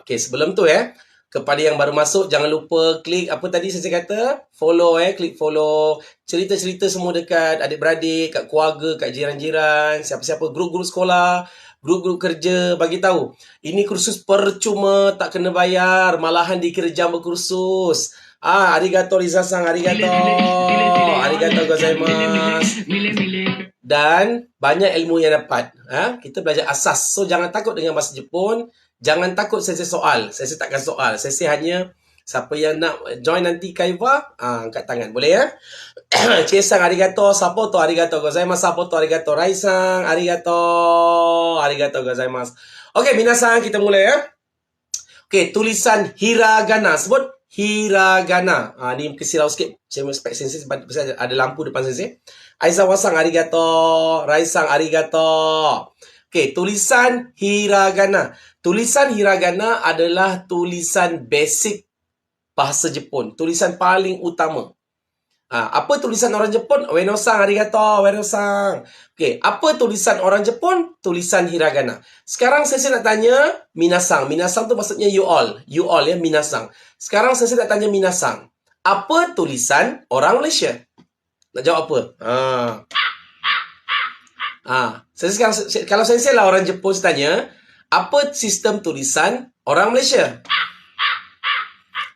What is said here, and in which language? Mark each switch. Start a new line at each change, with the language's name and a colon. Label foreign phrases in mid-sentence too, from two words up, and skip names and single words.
Malay: Okey, sebelum tu ya, kepada yang baru masuk, jangan lupa klik apa tadi saya kata? Follow klik follow. Cerita-cerita semua dekat adik-beradik, kat keluarga, kat jiran-jiran, siapa-siapa, grup-grup sekolah, grup-grup kerja, bagi tahu. Ini kursus percuma, tak kena bayar, malahan dikira jam berkursus.
Japanese: ありがとう Riza-san、ありがとうございます.
Malay: Dan banyak ilmu yang dapat. Kita belajar asas. So, jangan takut dengan bahasa Jepun. Jangan takut sensei soal. Sensei takkan soal. Sensei hanya siapa yang nak join nanti Kaiwa, angkat tangan. Boleh ya?
Japanese: Che-san、ありがとう。サポート、ありがとうございます。サポート、ありがとう. Rai-san、ありがとうございます.
Malay: Okey, minasan, kita mulai ya. Okey, tulisan hiragana. Sebut hiragana. Ni mungkin silau sikit. Saya respect sensei sebab ada lampu depan sensei.
Japanese: Aizawa-san, arigato. Rai-san, arigato.
Malay: Okey, tulisan hiragana. Tulisan hiragana adalah tulisan basic bahasa Jepun. Tulisan paling utama. Apa tulisan orang Jepun?
Japanese: Ueno-san, arigato. Ueno-san.
Malay: Okey, apa tulisan orang Jepun? Tulisan hiragana. Sekarang saya nak tanya minasan. Minasan tu maksudnya
English: you all. You all
Malay: ya, minasan. Sekarang saya nak tanya minasan. Apa tulisan orang Malaysia? Nak jawab apa? Sekarang, kalau saya lah orang Jepun, saya tanya, apa sistem tulisan orang Malaysia?